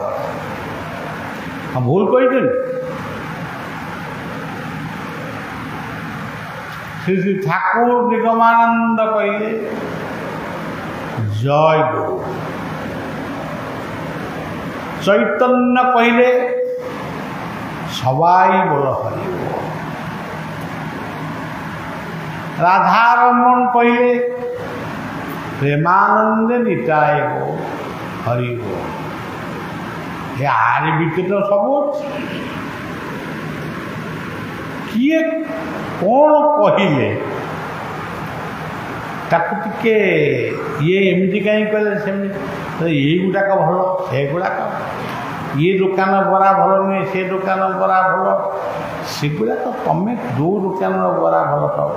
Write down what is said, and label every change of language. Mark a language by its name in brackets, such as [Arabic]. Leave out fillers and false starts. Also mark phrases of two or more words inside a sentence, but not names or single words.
[Odia] ଭୁଲ କହିଛନ୍ତି। ଶ୍ରୀ ଶ୍ରୀ ଠାକୁର ନିଗମାନନ୍ଦ କହିଲେ ଜୟ ଗୁରୁ। [Bangla] ଚୈତନ୍ୟ କହିଲେ সবাই বলো হরি বল। রাধারমণ কহিলে প্রেমানন্দে নিতায় বল হরি বল। আরে ভিতরে [Odia] ସବୁ ଅଛି। କିଏ କ'ଣ କହିଲେ ତାକୁ ଟିକେ ଇଏ ଏମିତି କାହିଁ କହିଲେ ସେମିତି, ଏଇଗୁଡ଼ାକ ଭଲ ସେଗୁଡ଼ାକ, ଇଏ ଦୋକାନ ବରା ଭଲ ନୁହେଁ ସେ ଦୋକାନ ବରା ଭଲ, ସେଗୁଡ଼ାକ ତମେ ଯେଉଁ ଦୋକାନର ବରା ଭଲ ପାଉଛ।